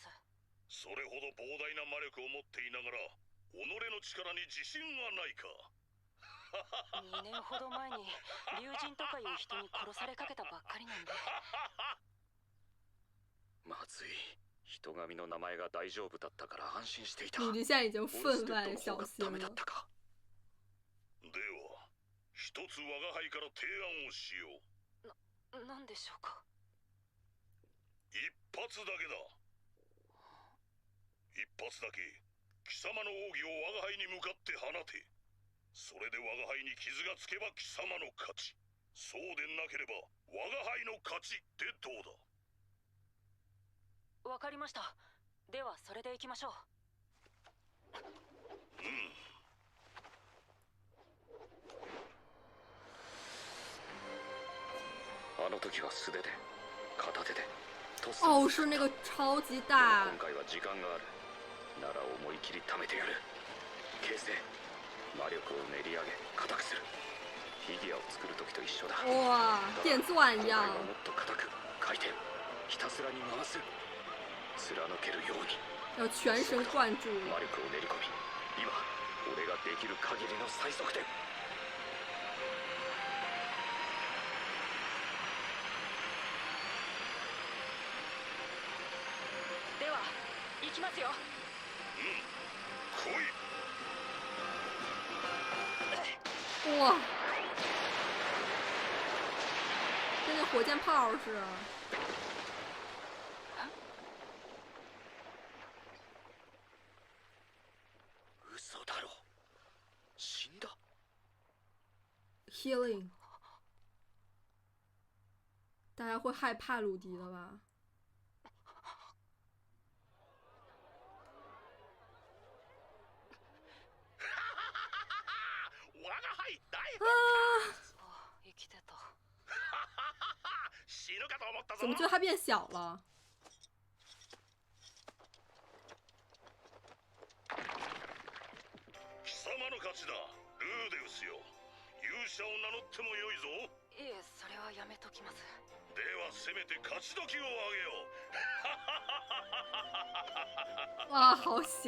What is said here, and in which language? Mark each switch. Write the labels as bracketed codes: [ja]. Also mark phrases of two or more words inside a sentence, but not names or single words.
[ja] それほど膨大な魔力を持っていながら己の力に自信はないか。 2年ほど前に竜神とかいう人に殺されかけたばっかりなんで。まずい。人神の名前が大丈夫だったから安心していた。 [zh] 鲁迪现在已经分外小心了。 [ja] では一つ我が輩から提案をしよう。なんでしょうか。一発だけだ。一発だけ貴様の奥義を我が輩に向かって放て。それで我が輩に傷がつけば貴様の勝ち。そうでなければ我が輩の勝ちってどうだ。わかりました。ではそれでいきましょう。あの時は素手で片手で。 [zh] 哦，是那个超级大。 [ja] 今回は時間がある。なら思い切り貯めてやる。形成魔力を練り上げ硬くする。フィギュアを作る時と一緒だ。 [zh] 哇，电钻一样。 [ja] もっと硬く回転ひたすらに回す。貫けるように。 [zh] 要全神贯注。 [ja] 魔力を練り込み、今俺ができる限りの最速で。では行きますよ。来い。 [zh] 哇，跟那火箭炮似的。 [ja] 嘘だろ。死んだ。 Healing， [zh] 大家会害怕鲁迪的吧？怎么觉得他变小了？ [ja] 貴様の勝ちだ、ルーデウスよ。勇者を名乗ってもよいぞ。いえ、それはやめときます。ではせめて勝ち時をあげよ [zh] う。わあ、好小。